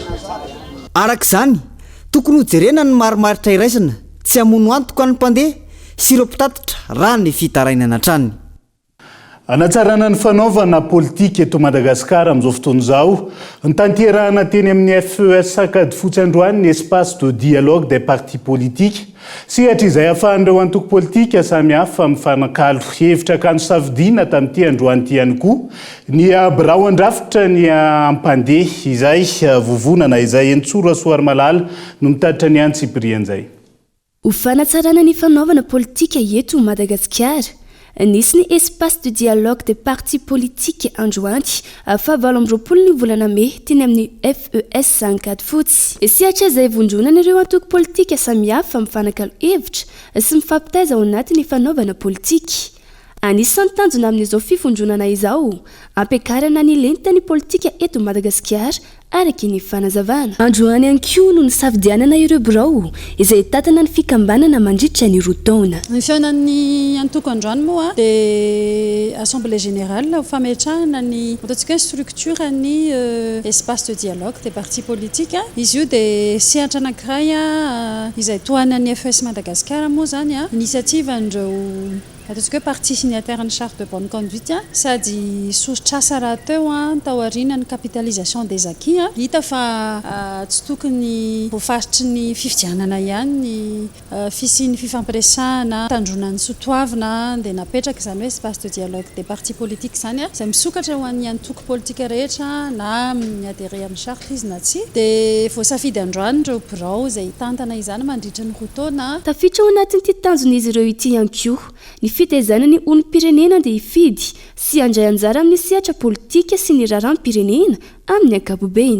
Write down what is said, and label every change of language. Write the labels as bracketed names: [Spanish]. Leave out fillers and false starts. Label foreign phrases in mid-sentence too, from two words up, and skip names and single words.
[Malagasy] arak'izany tokony hojerena ny marimaritra iraisina tsy hamono antoka ny mpandeha sy ireo mpitatitra raha ny fitarainana trany anatsarana ny fanaovana politika eto Madagasikara amin'izao fotoana izao ny tanterahana teny amin'ny FES sakady fotsy androany ny [French] espace de dialogue des partis politiques [Malagasy] sehatra izay ahafahan'ireo antoko politika samy hafa mifanakalo hevitra kanto safidiana tamin'ity androany ity ihany koa ny birao andrafitra ny ampandeha izay vovonana izay Entsoro Soary Malala no mitatitra ny Antsiprian'izay ho fanatsarana ny fanaovana politika eto Madagasikara nisy ny [French] espace de dialogue des partis politiques [Malagasy] androany fa 20 ny volana May teny amin'ny FES sankady fotsy sehatra izay vonjona ireo antoko politika samihafa mifanakalo hevitra sy mifampitaiza ao anatin'ny fanaovana politika anisan'ny tanjona amin'izao fivondronana izao ampiakarana ny lentany politika eto Madagasikara araky ny fanazavana androany ihany koa no nisafidianana ireo birao izay tatana ny fikambanana mandritra ny roa taona ny fiaonan'ny antoko androany moa dia [French] assemblée générale [Malagasy] ho fametrahana ny ataontsika hoe structure ny [French] espace de dialogue des partis politiques [Malagasy] izy io dia sehatra anankiray izay tohanan'ny FES Madagasikara moa zany initiative andreo ataontsika hoe [French] parti signataire [Malagasy] ny [French] charte de bonne conduite [Malagasy] sady sotrasa raha teo taoriana ny [French] capitalisation des acquis [Malagasy] hita fa tsy tokony voafaritry ny fifidianana ihany ny fisian'ny fifampiresahana tandronan'ny sotoavina dia napetraka izany hoe [French] espace de dialogue des partis politiques [Malagasy] zany izay misokatra ho an'ny antoko politika rehetra na miadere amin'ny charte izy na tsy dia voasafidy androany ireo birao izay tantana izany mandritra ny roa taona tafiditra ao anatin'ity tanjon'izy ireo ity ihany koa ny fitaizana ny olom-pirenena dia hifidy sy andray anjara amin'ny sehatra politika sy ny raharam-pirenena amin'ny ankapobeny